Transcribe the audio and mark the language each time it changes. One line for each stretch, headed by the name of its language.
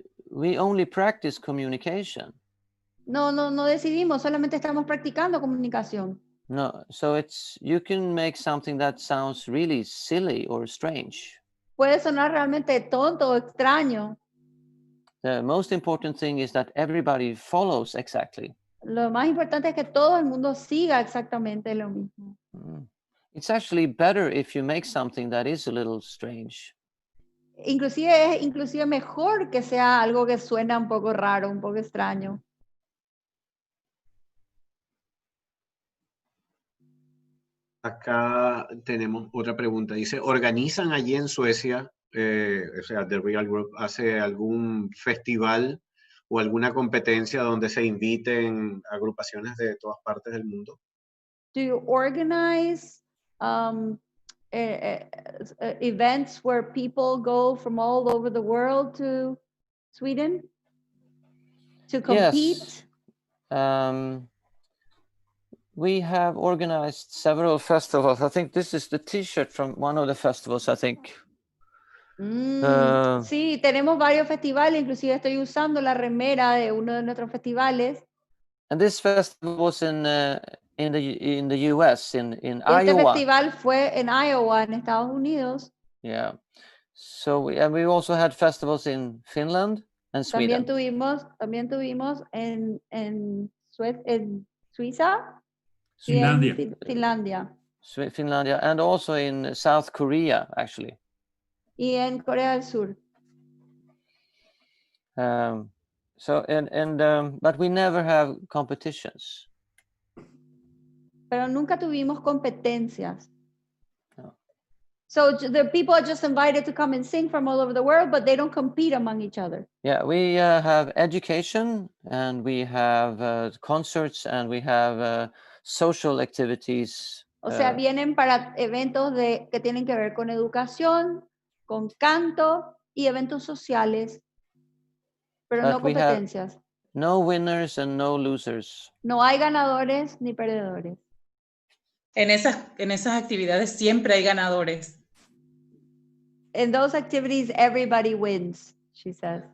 English: We only practice communication.
Spanish: No decidimos, solamente estamos practicando comunicación.
English: No, so you can make something that sounds really silly or strange.
Spanish: Puede sonar realmente tonto o extraño.
English: The most important thing is that everybody follows exactly.
Spanish: Lo más importante es que todo el mundo siga exactamente lo mismo.
English: It's actually better if you make something that is a little strange.
Spanish: Inclusive mejor que sea algo que suena un poco raro, un poco extraño. Acá tenemos otra pregunta. Dice, ¿organizan allí en Suecia, o sea, The Real Group, hace algún festival o alguna competencia donde se inviten agrupaciones de todas partes del mundo?
English: Do you organize events where people go from all over the world to Sweden to compete? Yes. We have organized several festivals. I think this is the T-shirt from one of the festivals, I think.
Spanish: Sí, tenemos varios festivales, inclusive estoy usando la remera de uno de nuestros festivales.
English: And this festival was in the US, in
Spanish: Este
English: Iowa.
Spanish: festival fue en Iowa, en Estados Unidos.
English: Yeah. So we also had festivals in Finland and Sweden.
Spanish: También tuvimos en Suiza. Finlandia. Finlandia.
English: And also in South Korea, actually.
Spanish: Y en Corea del Sur.
English: But we never have competitions.
Spanish: Pero nunca tuvimos competencias. No.
English: So the people are just invited to come and sing from all over the world, but they don't compete among each other. Yeah, we have education, and we have concerts, and we have social activities.
Spanish: O sea, vienen para eventos que tienen que ver con educación, con canto y eventos sociales, pero no competencias.
English: No winners and no losers.
Spanish: No hay ganadores ni perdedores. En esas actividades siempre hay ganadores.
English: In those activities, everybody wins, she says.